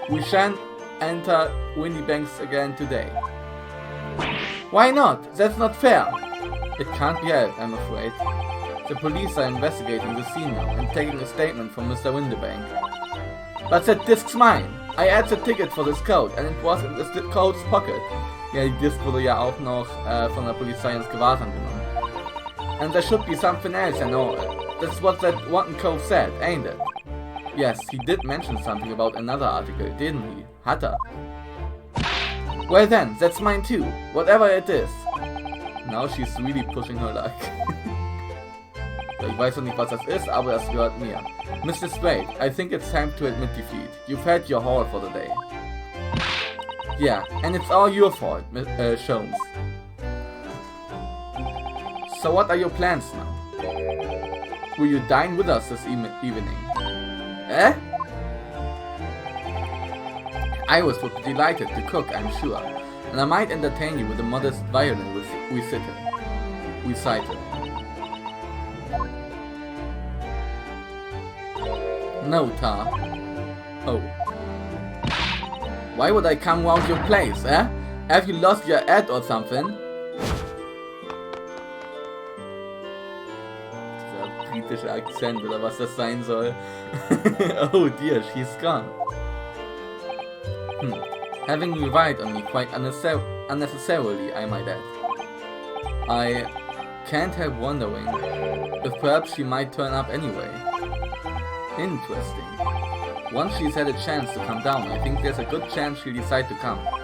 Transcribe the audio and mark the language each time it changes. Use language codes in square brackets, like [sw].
[en] We shan't enter Windybanks again today. Why not? That's not fair. It can't be helped, I'm afraid. The police are investigating the scene now and taking a statement from Mr. Windybank. But that disc's mine. I had the ticket for this coat and it was in this coat's pocket. [de] Ja, die Disc wurde ja auch noch von der Polizei ins Gewahrsam genommen. [en] And there should be something else, I know. That's what that one coat said, ain't it? Yes, he did mention something about another article, didn't he? [de] Hat er. [en] Well then, that's mine too, whatever it is. Now she's really pushing her luck. [de] Ich weiß noch nicht, was das ist, aber das gehört mir. [en] Mr. Lestrade, I think it's time to admit defeat. You've had your haul for the day. Yeah, and it's all your fault, Jones. So what are your plans now? Will you dine with us this evening? Eh? Iris would be delighted to cook, I'm sure, and I might entertain you with a modest violin recital. No, Tar. Oh. Why would I come round your place, eh? Have you lost your head or something? [de] Dieser britische Akzent oder was das sein soll. [en] Oh dear, she's gone. Having relied on me quite unnecessarily, I might add. I can't help wondering if perhaps she might turn up anyway. Interesting. Once she's had a chance to come down, I think there's a good chance she'll decide to come.